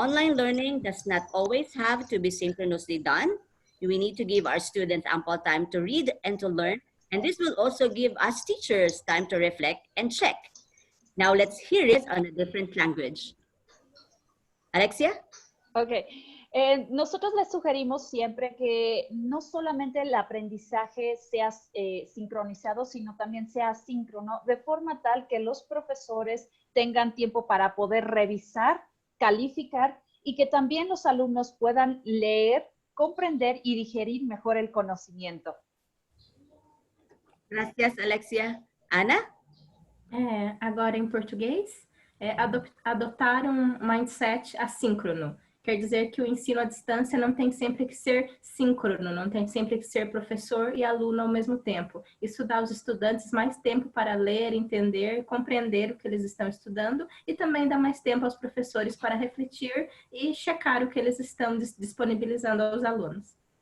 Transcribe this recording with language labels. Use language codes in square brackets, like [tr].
[en] Online learning does not always have to be synchronously done. We need to give our students ample time to read and to learn. And this will also give us teachers time to reflect and check. Now let's hear it on a different language. Alexia? Ok. [es] Nosotros les sugerimos siempre que no solamente el aprendizaje sea sincronizado, sino también sea asíncrono, de forma tal que los profesores tengan tiempo para poder revisar, calificar y que también los alumnos puedan leer, comprender y digerir mejor el conocimiento. Gracias, Alexia. Ana? [pt] Agora em português, adotar um mindset assíncrono. Quer dizer que o ensino à distância não tem sempre que ser síncrono, não tem sempre que ser professor e aluno ao mesmo tempo. Isso dá aos estudantes mais tempo para ler, entender, compreender o que eles estão estudando e também dá mais tempo aos professores para refletir e checar o que eles estão disponibilizando aos alunos.